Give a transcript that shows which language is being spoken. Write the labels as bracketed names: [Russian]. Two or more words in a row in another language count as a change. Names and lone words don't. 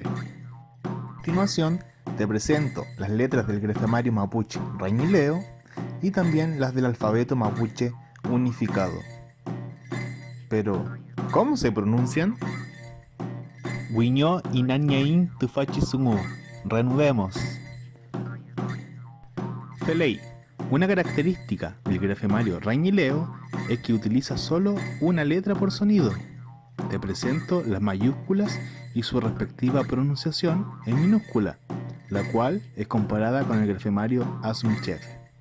[Spanish] A continuación, te presento las letras del grafemario mapuche rañileo y también las del alfabeto mapuche unificado. Pero, ¿cómo se pronuncian? [Mapuche] Wiño inanyain tufachisungu. [Spanish] Reanudemos. Feley, una característica del grafemario rañileo es que utiliza solo una letra por sonido. Te presento las mayúsculas y su respectiva pronunciación en minúscula, la cual es comparada con el grafemario Asumchefe.